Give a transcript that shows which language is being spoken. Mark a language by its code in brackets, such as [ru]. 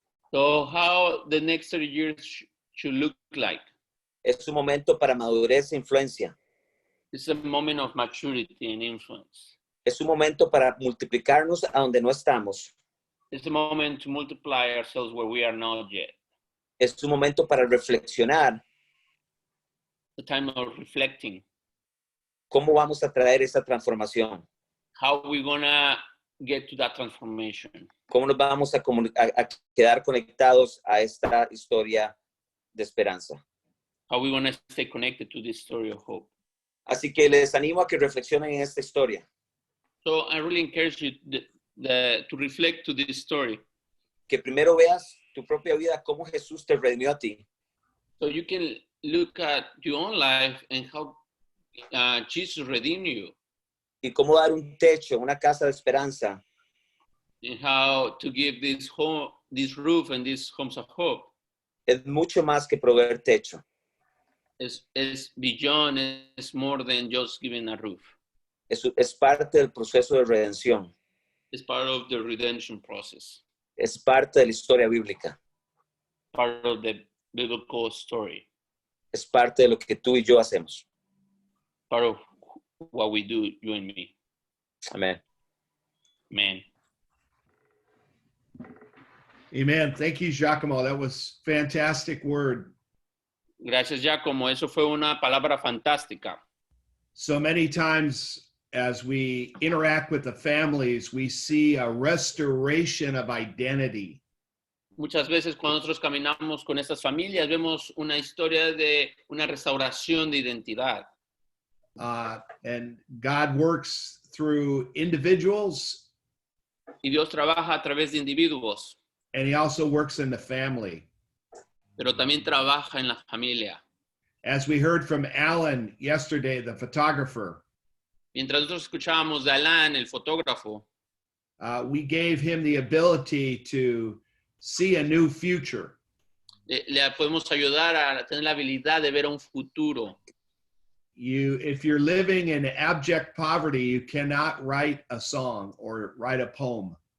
[en] So how the next 30 years should look like? [es] Es un momento para madurez e influencia. [en] It's a moment of maturity and influence. [es] Es un momento para multiplicarnos a donde no estamos. [en] It's a moment to multiply ourselves where we are not yet. [es] Es un momento para reflexionar. [en] The time of reflecting. [es] ¿Cómo vamos a traer esa transformación? [en] How are we gonna get to that transformation? [es] ¿Cómo nos vamos a quedar conectados a esta historia de esperanza? [en] How are we gonna stay connected to this story of hope? [es] Así que les animo a que reflexionen en esta historia. [en] So I really encourage you to reflect to this story. [es] Que primero veas tu propia vida, cómo Jesús te redimió a ti. [en] So you can look at your own life and how Jesus redeemed you. [es] Y cómo dar un techo, una casa de esperanza. [en] And how to give this home, this roof and these homes of hope. [es] Es mucho más que proveer techo. [en] It's beyond, it's more than just giving a roof. [es] Es parte del proceso de redención. [en] It's part of the redemption process. [es] Es parte de la historia bíblica. [en] Part of the biblical story. [es] Es parte de lo que tú y yo hacemos. [en] Part of what we do, you and me. [es] Amén. [en] Amen. Amen. Thank you, Giacomo. That was fantastic word. [es] Gracias, Giacomo. Eso fue una palabra fantástica. [en] So many times as we interact with the families, we see a restoration of identity. [es] Muchas veces cuando nosotros caminamos con estas familias, vemos una historia de una restauración de identidad. [en] And God works through individuals. [es] Y Dios trabaja a través de individuos. [en] And he also works in the family. [es] Pero también trabaja en la familia. [en] As we heard from Alan yesterday, the photographer. [es] Mientras nosotros escuchábamos de Alan, el fotógrafo, [en] we gave him the ability to see a new future. [es] Le podemos ayudar a tener la habilidad de ver un futuro. [en] If you're living in abject poverty, you cannot write a song or write a poem.